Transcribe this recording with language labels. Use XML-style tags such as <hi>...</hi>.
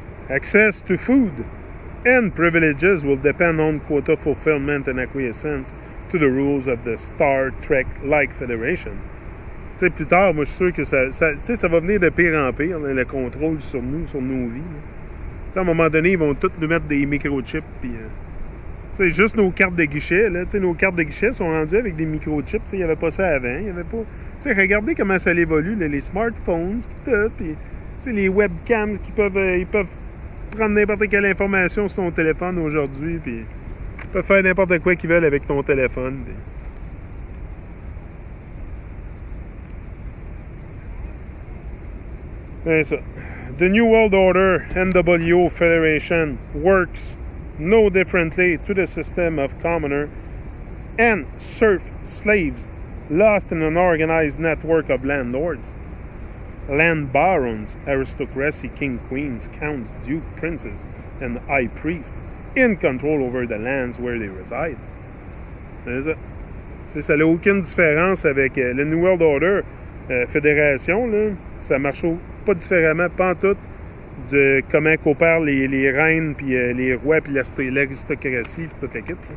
<en>Access to food and privileges will depend on quota fulfillment and acquiescence to the rules of the Star Trek-like Federation.</en> <fr>Tu sais, plus tard, moi, je suis sûr que ça va venir de pire en pire, le contrôle sur nous, sur nos vies. Tu sais, à un moment donné, ils vont tous nous mettre des microchips, puis... tu sais, juste nos cartes de guichet, là, tu sais, nos cartes de guichet sont rendues avec des microchips, tu sais, il n'y avait pas ça avant, il n'y avait pas... Tu sais, regardez comment ça évolue, là, les smartphones, puis tu sais, les webcams ils peuvent prendre n'importe quelle information sur ton téléphone aujourd'hui, puis ils peuvent faire n'importe quoi qu'ils veulent avec ton téléphone. Puis... c'est ça.</fr> <en>The New World Order, NWO Federation, works no differently to the system of commoner and serf slaves lost in an organized network of landlords. Land barons, aristocracy, king, queens, counts, duke, princes, and high priests in control over the lands where they reside.</en> <fr>C'est ça. Tu sais, ça n'a aucune différence avec le New World Order Fédération, là. Ça marche pas différemment, pas en tout, de comment coopèrent les reines, puis les rois, puis l'aristocratie, puis toute la kit.</fr>